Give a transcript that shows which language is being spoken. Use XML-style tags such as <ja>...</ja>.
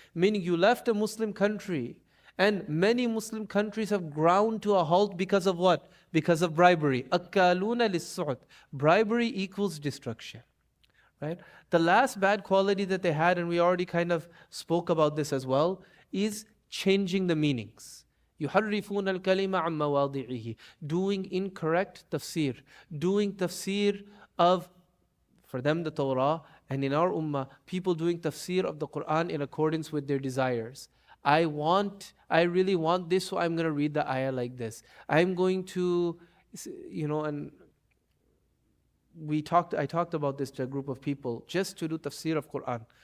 <en>Meaning you left a Muslim country, and many Muslim countries have ground to a halt because of what? Because of bribery.</en> <ar>Akaluna lis-su'ud.</ar> <en>Bribery equals destruction, right? The last bad quality that they had, and we already kind of spoke about this as well, is changing the meanings.</en> <ar>يحرفون الكلمة عن مواضعه.</ar> <en>Doing incorrect tafsir. Doing tafsir of, for them, the Torah, and in our ummah, people doing tafsir of the Quran in accordance with their desires. I really want this, so I'm going to read the ayah like this. I'm going to, and I talked about this to a group of people, just to do tafsir of Quran.</en>